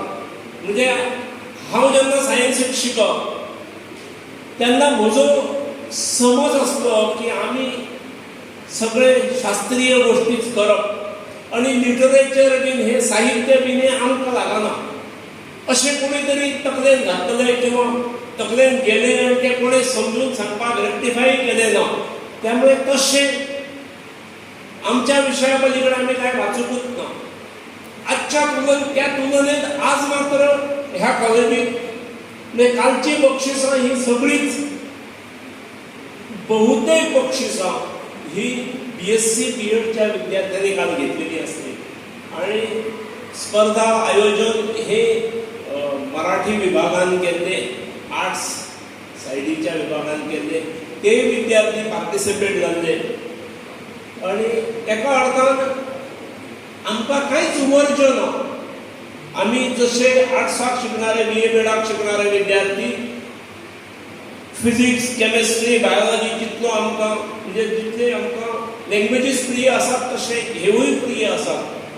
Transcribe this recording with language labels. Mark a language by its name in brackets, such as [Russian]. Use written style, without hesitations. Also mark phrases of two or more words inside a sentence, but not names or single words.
[Konkani] म्हणजे हांव जेन्ना सायन्सीक शिकप तेन्ना म्हजो समज आसलो की आमी सगळे शास्त्रीय गोष्टीच करप आनी लिटरेचर बीन हे साहित्य बीन हे आमकां लागना अशें कोणी तरी तकलेन घातलें किंवा तकलेन गेलें आनी तें कोणें समजून सांगपाक रेक्टिफाय केलें ना. त्यामुळे तशें आमच्या विशया पलीकडे आमी कांय वाचूंकूच ना. [Marathi] आजच्या त्या तुलनेत आज मात्र ह्या कॉलेजीत म्हणजे कालची बक्षिसां ही सगळीच, बहुतेक बक्षिसां ही BSc BEdच्या विद्यार्थ्यांनी काल घेतलेली असते. [Konkani] आणि स्पर्धा आयोजन हे मराठी विभागान केल्ले, आर्ट्स सायडीच्या विभागान केल्ले, ते विद्यार्थी पार्टिसिपेट जाल्ले. आणि एका अर्थान आमकां कांयच उमरच्यो ना. आमी जशे आर्ट्साक शिकणारे, BA BEdक शिकणारे विद्यार्थी [English] physics, chemistry, biology [Konkani] जितलो आमकां म्हणजे जितले आमकां लँग्वेजीस प्रिय आसात तशे हेवूय प्रिय आसात.